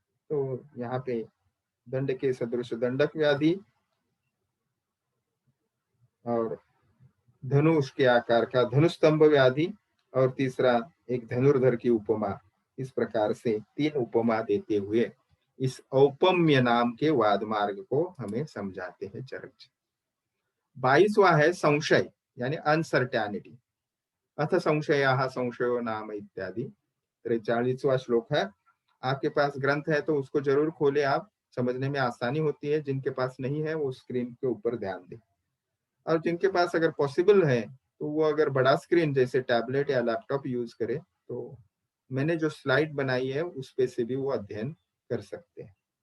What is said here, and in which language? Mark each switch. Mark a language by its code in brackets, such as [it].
[hi] तो यहाँ पे दंड के सदृश दंडक व्याधि और धनुष के आकार का धनुस्तंभ व्याधि, और तीसरा एक धनुर्धर की उपमा, इस प्रकार से 3 उपमा देते हुए इस औपम्य नाम के वाद मार्ग को हमें समझाते हैं चरक जी। 22वां है संशय, यानी अनसर्टेनिटी। [sa] अथ संशयाः संशयो नाम इत्यादि। [hi] 43वां श्लोक है। आपके पास ग्रंथ है तो उसको जरूर खोले, आप समझने में आसानी होती है। जिनके पास नहीं है वो स्क्रीन के ऊपर ध्यान दें, और जिनके पास अगर पॉसिबल है तो वो अगर बड़ा स्क्रीन जैसे टैबलेट या लैपटॉप यूज करे तो मैंने जो स्लाइड बनाई है उस पे से भी वो अध्ययन कर सकते हैं।